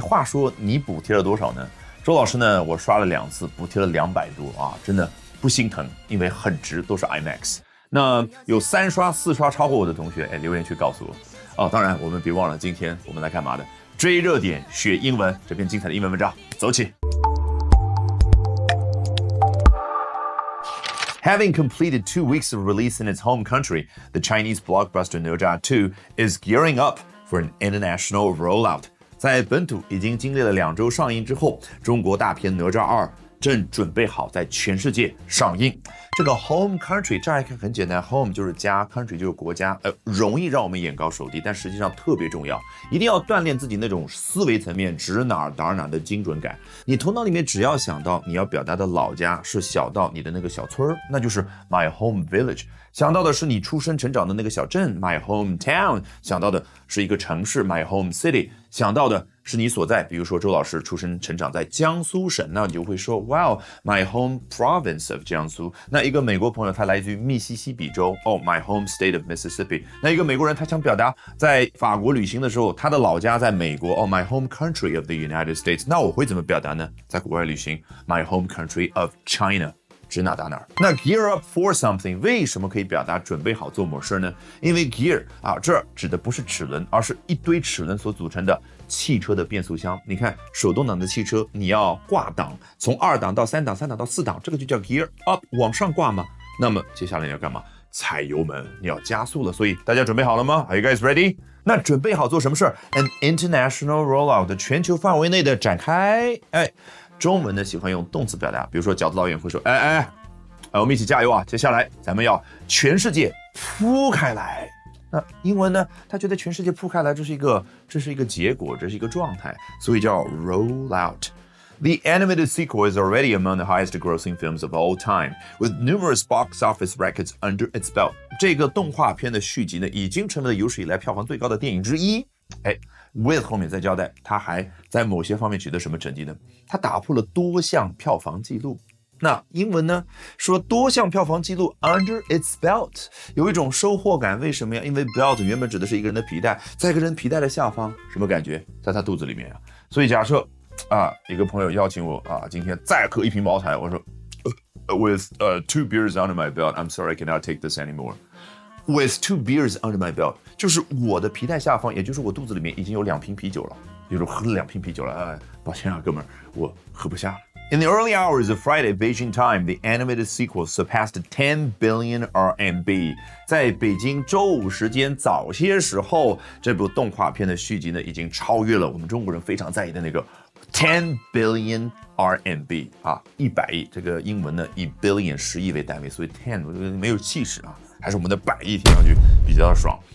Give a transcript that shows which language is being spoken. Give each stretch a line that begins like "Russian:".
Chinese: 话说你补贴了多少呢？周老师呢，我刷了2次，补贴了200多啊，真的不心疼，因为很值，都是 IMAX。那有3刷、4刷超过我的同学，留言区告诉我。当然我们别忘了，今天我们来干嘛的？追热点，学英文，这篇精彩的英文文章，走起。
English: Having completed 2 weeks of release in its home country, the Chinese blockbuster哪吒2 is gearing up for an international rollout.
Chinese: 在本土已经经历了2周上映之后，中国大片《哪吒2》正准备好在全世界上映。这个 home country 乍一看很简单 ，home 就是家 ，country 就是国家，容易让我们眼高手低，但实际上特别重要，一定要锻炼自己那种思维层面指哪儿打哪儿的精准感。你头脑里面只要想到你要表达的老家是小到你的那个小村，那就是
English: my home village。
Chinese: 想到的是你出生成长的那个小镇
English: my hometown，
Chinese: 想到的是一个城市
English: my home city，
Chinese: 想到的是你所在，比如说周老师出生成长在江苏省，那你就会说
English: wow my home province of
Chinese: 江苏。那一个美国朋友他来自于密西西比州
English: my home state of Mississippi。
Chinese: 那一个美国人他想表达在法国旅行的时候他的老家在美国
English: my home country of the United States。
Chinese: 那我会怎么表达呢？在国外旅行
English: my home country of China。
Chinese: 指哪打哪儿。那 gear up for something 为什么可以表达准备好做某事呢？因为 gear 这指的不是齿轮，而是一堆齿轮所组成的汽车的变速箱。你看手动挡的汽车，你要挂档，从2档到3档，3档到4档，这个就叫 gear up， 往上挂嘛。那么接下来你要干嘛？踩油门，你要加速了。所以大家准备好了吗？
English: Are you guys ready？
Chinese: 那准备好做什么事儿 ？
English: An international rollout
Chinese: 全球范围内的展开。中文呢喜欢用动词表达，比如说饺子导演会说，我们一起加油啊！接下来咱们要全世界铺开来。那英文呢，他觉得全世界铺开来，这是一个结果，这是一个状态，所以叫
English: roll out。The animated sequel is already among the highest-grossing films of all time, with numerous box office records under its belt.
Chinese: 这个动画片的续集呢，已经成了有史以来票房最高的电影之一。 with 后面再交代，他还在某些方面取得什么成绩呢？他打破了多项票房纪录。那英文呢？说多项票房纪录
English: under its belt，
Chinese: 有一种收获感。为什么呀？因为 belt 原本指的是一个人的皮带，在一个人皮带的下方，什么感觉？在他肚子里面啊。所以假设一个朋友邀请我今天再喝1瓶茅台，我说
English: with 2 beers under my belt, I'm sorry, I cannot take this anymore. With 2 beers under my belt，
Chinese: 就是我的皮带下方，也就是我肚子里面已经有2瓶啤酒了，比如喝了2瓶啤酒了，抱歉啊，哥们儿，我喝不下了。
English: In the early hours of Friday Beijing time, the animated sequel surpassed 10 billion RMB。
Chinese: 在北京周五时间早些时候，这部动画片的续集呢，已经超越了我们中国人非常在意的那个10 billion RMB 100亿。这个英文呢，以 billion 10亿为单位，所以 10 没有气势还是我们的100亿听上去比较爽。